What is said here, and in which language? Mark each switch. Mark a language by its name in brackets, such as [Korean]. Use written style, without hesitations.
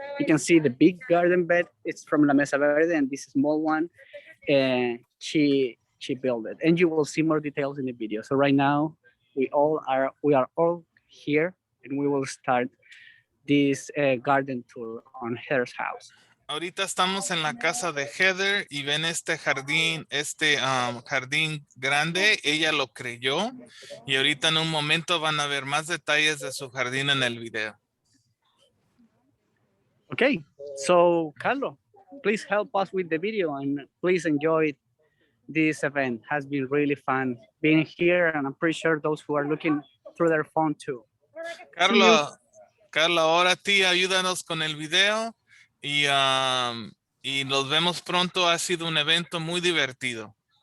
[English] You can see the big garden bed. It's from La Mesa Verde, and this small one, and she built it. And you will see more details in the video. So right now we are all here, and we will start this garden tour on Heather's house. [Spanish] Ahorita estamos en la casa de Heather y ven este jardín, jardín grande. Ella lo creyó, y ahorita en un momento van a ver más detalles de su jardín en el video. [English] Okay, so Carlo, please help us with the video, and please enjoy this event. Has been really fun being here, and I'm pretty sure those who are looking through their phone too. [Spanish] Carlo, ahora ti ayúdanos con el video. Y nos vemos pronto. Ha sido un evento muy divertido.